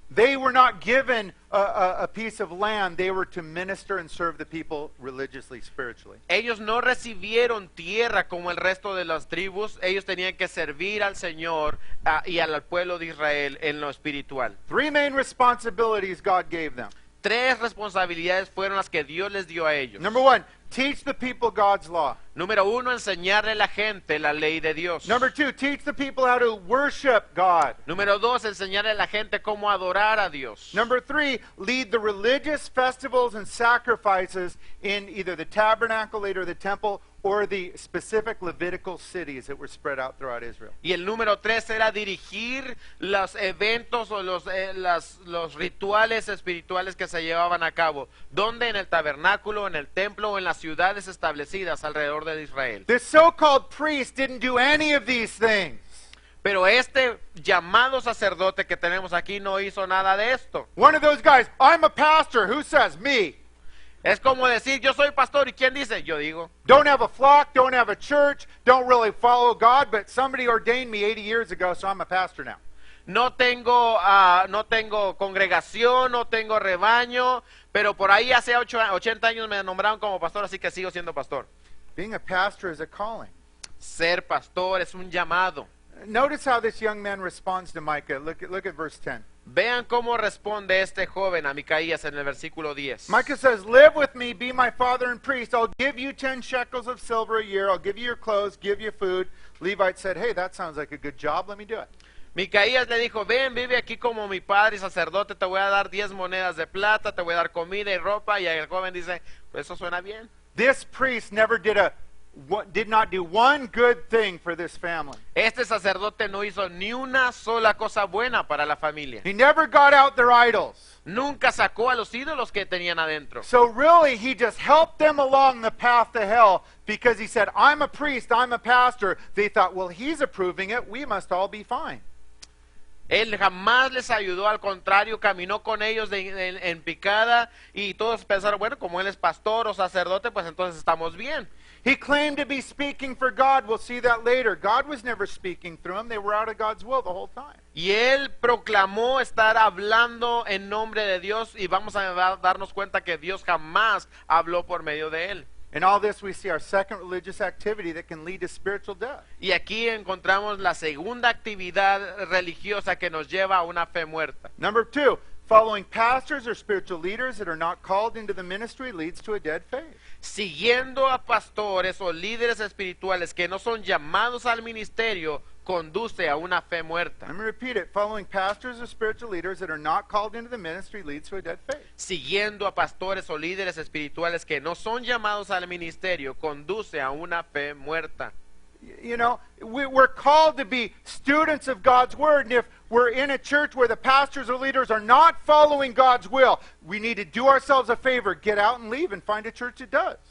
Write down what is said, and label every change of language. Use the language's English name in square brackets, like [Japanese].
[English] They were not given a piece of land. They were to minister and serve the people religiously, spiritually. [Spanish] Ellos no recibieron tierra como el resto de las tribus. Ellos tenían que servir al Señor y al pueblo de Israel en lo espiritual. [English] 3 main responsibilities God gave them. [Spanish] 3 responsabilidades fueron las que Dios les dio a ellos. [English] Number 1, teach the people God's law. [Spanish] Número 1, enseñarle a la gente la ley de Dios. [English] Number 2, teach the people how to worship God. [Spanish] Número 2, enseñarle a la gente cómo adorar a Dios. [English] Number 3, lead the religious festivals and sacrifices in either the tabernacle, later the temple, or the specific Levitical cities that were spread out throughout Israel. [Spanish] Y el número 3 era dirigir los eventos o los rituales espirituales que se llevaban a cabo. ¿Dónde? En el tabernáculo, en el templo o en las ciudades establecidas alrededor de Israel. [English] This so-called priest didn't do any of these things. [Spanish] Pero este llamado sacerdote que tenemos aquí no hizo nada de esto. [English] One of those guys, I'm a pastor. Who says? Me. [Spanish] Es como decir, yo soy pastor, ¿y quién dice? Yo digo. [English] Don't have a flock, don't have a church, don't really follow God, but somebody ordained me 80 years ago, so I'm a pastor now. [Spanish] No tengo congregación, no tengo rebaño, pero por ahí hace 80 años me nombraron como pastor, así que sigo siendo pastor. [English] Being a pastor is a calling. [Spanish] Ser pastor es un llamado. [English] Notice how this young man responds to Micah. Look at verse 10. [Spanish] Vean cómo responde este joven a Micaías en el versículo 10. [English] Micah says, live with me, be my father and priest. I'll give you 10 shekels of silver a year. I'll give you your clothes, give you food. Levite said, hey, that sounds like a good job. Let me do it. [Spanish] Micaías le dijo, ven, vive aquí como mi padre y sacerdote, te voy a dar 10 monedas de plata, te voy a dar comida y ropa. Y el joven dice, pues eso suena bien. [English] This priest never did a did not do one good thing for this family. [Spanish] Este sacerdote no hizo ni una sola cosa buena para la familia. [English] He never got out their idols. [Spanish] Nunca sacó a los ídolos que tenían adentro. [English] So really, he just helped them along the path to hell because he said, I'm a priest, I'm a pastor. They thought, well, he's approving it, we must all be fine. [Spanish] Él jamás les ayudó, al contrario, caminó con ellos en picada y todos pensaron, bueno, como él es pastor o sacerdote, pues entonces estamos bien. [English] He claimed to be speaking for God. We'll see that later. God was never speaking through him. They were out of God's will the whole time. [Spanish] Y él proclamó estar hablando en nombre de Dios y vamos a darnos cuenta que Dios jamás habló por medio de él. [English] In all this, we see our second religious activity that can lead to spiritual death. [Spanish] Y aquí encontramos la segunda actividad religiosa que nos lleva a una fe muerta. [English] Number 2, following pastors or spiritual leaders that are not called into the ministry leads to a dead faith. [Spanish] Siguiendo a pastores o líderes espirituales que no son llamados al ministerio, conduce a una fe muerta. [English] Let me repeat it. Following pastors or spiritual leaders that are not called into the ministry leads to a dead faith. [Spanish] Siguiendo a pastores o líderes espirituales que no son llamados al ministerio, conduce a una fe muerta. [English] You know, we're called to be students of God's Word, and if we're in a church where the pastors or leaders are not following God's will, we need to do ourselves a favor, get out and leave and find a church that does.